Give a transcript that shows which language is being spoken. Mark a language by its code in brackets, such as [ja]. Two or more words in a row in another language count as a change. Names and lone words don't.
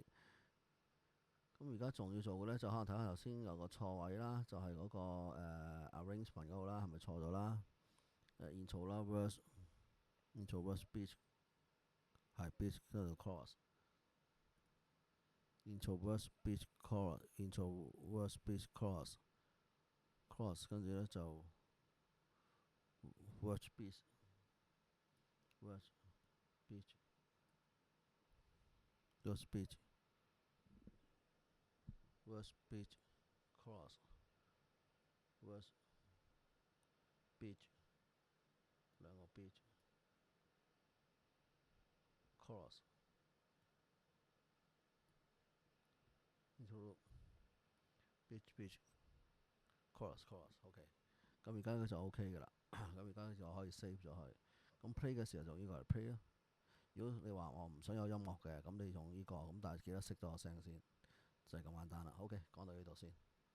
[yue] 咁而家仲要做嘅咧，就可能睇下頭先有個錯位啦，就係、嗰個arrangement 嗰度啦，係咪錯咗啦？intro 啦 [en] verse beat [yue] 係 beat 跟住 chorus。 [en] intro verse beat chorus intro verse beat chorus chorus， [yue] 跟住咧就 [en] verse beat verse beat verse beat verse beat chorus verse beat 兩個 beat chorus intro beat beat chorus chorus， [yue] OK，咁而家就 OK 嘅啦，咁而家就可以 save 咗佢。咁 play 嘅時候就呢個嚟 play 咯。如果你話我唔想有音樂嘅，咁你用呢個，咁但係記得熄咗個聲先，就係咁簡單啦。OK，講到呢度先。